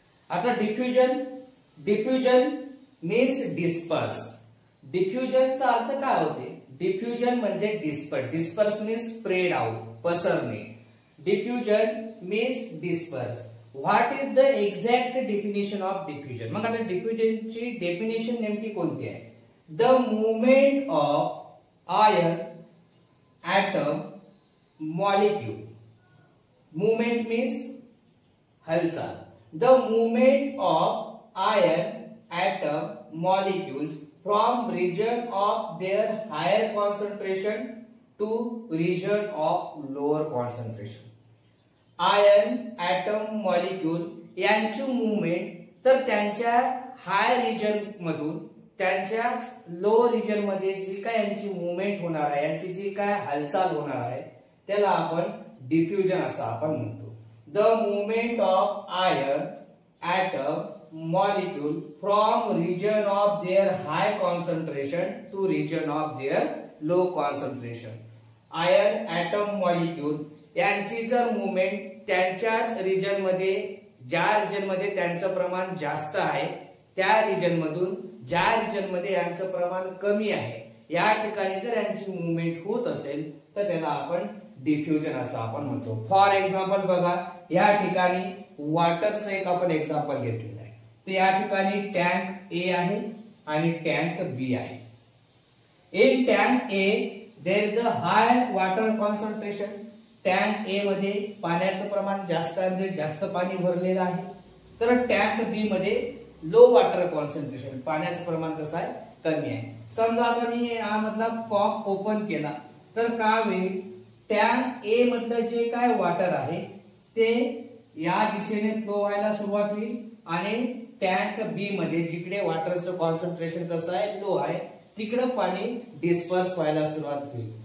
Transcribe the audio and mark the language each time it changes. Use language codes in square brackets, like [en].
[en] आता diffusion means disperse. [mr] डिफ्युजनचा अर्थ काय होते? डिफ्युजन म्हणजे [en] disperse means spread out, [mr] Pasarne. [en] Diffusion means disperse. What is the exact definition of diffusion? [mr] मग आता डिफ्युजनची डेफिनेशन नेमकी कोणती आहे? [en] The movement of ion atom molecule. [mr] Movement means हालचाल। [en] The movement of ion atom molecules from region of their higher concentration to region of lower concentration. [mr] Ion item molecule यांची movement तर त्यांच्या हाय region मधून त्यांच्या low region मध्ये जी काय यांची movement होणार आहे, यांची जी काय हालचाल होणार आहे त्याला आपण डिफ्युजन असं आपण म्हणतो। [en] The movement of ion atom molecule from region of their high concentration to region of their low concentration. [mr] Ion item molecule यांची जर मूवमेंट त्यांच्याच रिजन मध्ये, ज्या रिजन मध्ये त्यांचं प्रमाण जास्त आहे त्या रिजन मधून ज्या रिजन मध्ये यांचं प्रमाण कमी आहे या ठिकाणी जर यांची मूवमेंट होत असेल तर त्याला आपण डिफ्युजन असं आपण म्हणतो। फॉर एक्झाम्पल बघा, या ठिकाणी वॉटरचं एक आपण एक्झाम्पल घेतलेलं आहे। तर या ठिकाणी टँक ए आहे आणि टँक बी आहे। [en] In tank A there is the high water concentration. [mr] Tank ए मध्ये पाण्याचं प्रमाण जास्त आहे, म्हणजे जास्त पाणी भरलेलं आहे। तर टँक बी मध्ये लो वॉटर कॉन्सन्ट्रेशन, पाण्याचं प्रमाण कसं आहे, कमी आहे। समजा आपण हा मधला कॉक ओपन केला तर काय होईल? टँक ए मधलं जे काय वॉटर आहे ते या दिशेने फ्लो व्हायला सुरुवात होईल आणि टँक बी मध्ये जिकडे वॉटरचं कॉन्सन्ट्रेशन कसं आहे, लो आहे, तिकडे पाणी डिस्पर्स व्हायला सुरुवात होईल।